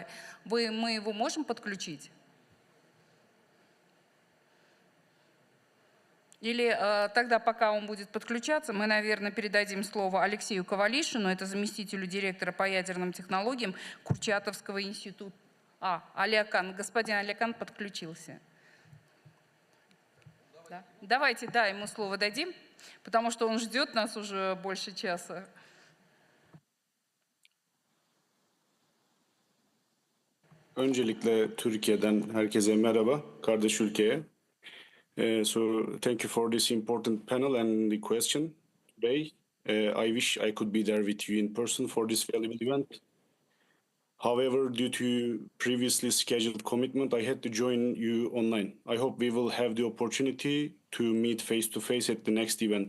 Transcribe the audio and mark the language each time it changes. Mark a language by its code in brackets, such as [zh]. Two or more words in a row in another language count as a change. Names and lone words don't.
[ru] Мы его можем подключить? Или тогда, пока он будет подключаться, мы, наверное, передадим слово Алексею Ковалишину, это заместителю директора по ядерным технологиям Курчатовского института. Алякан, господин Алякан подключился. Да. Давайте, ему слово дадим, потому что он ждет нас уже больше часа. [tr] Öncelikle Türkiye'den herkese merhaba, kardeş ülkeye. [en] So thank you for this important panel and the question today. I wish I could be there with you in person for this valuable event. However, due to previously scheduled commitment, I had to join you online. I hope we will have the opportunity to meet face-to-face at the next event.